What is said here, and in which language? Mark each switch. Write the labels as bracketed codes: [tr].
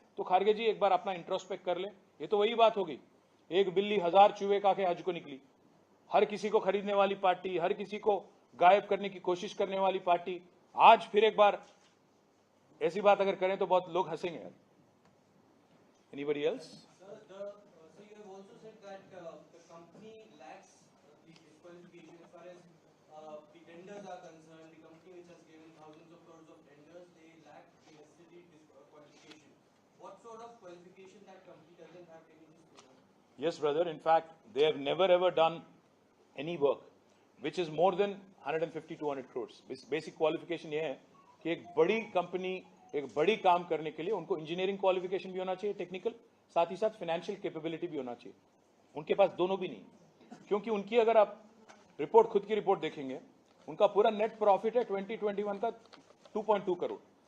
[hi] तो खारगे जी एक बार अपना इंट्रोस्पेक्ट कर ले. ये तो वही बात होगी, एक बिल्ली 1000 चूहे खा के हज को निकली. हर किसी को खरीदने वाली पार्टी, हर किसी को गायब करने की कोशिश करने वाली पार्टी, आज फिर एक बार ऐसी बात अगर करें तो बहुत लोग हंसेंगे यार. [en] Anybody else? So you have also said that the company lacks the disqualification as far as the tenders are concerned. The company which has given thousands of crores of tenders, they lack the necessary qualification. What sort of qualification that that company doesn't have any program? Yes, brother. In fact, they have never ever done any work which is more than 150-200 crores. Basic qualification [hi] ये है कि एक बड़ी company एक बड़ी काम करने के लिए उनको इंजीनियरिंग क्वालिफिकेशन भी होना चाहिए, टेक्निकल, साथ ही साथ फाइनेंशियल कैपेबिलिटी भी होना चाहिए. उनके पास दोनों भी नहीं, क्योंकि उनकी अगर आप रिपोर्ट खुद की रिपोर्ट देखेंगे, उनका पूरा नेट प्रॉफिट है 2021 का 2.2 करोड़.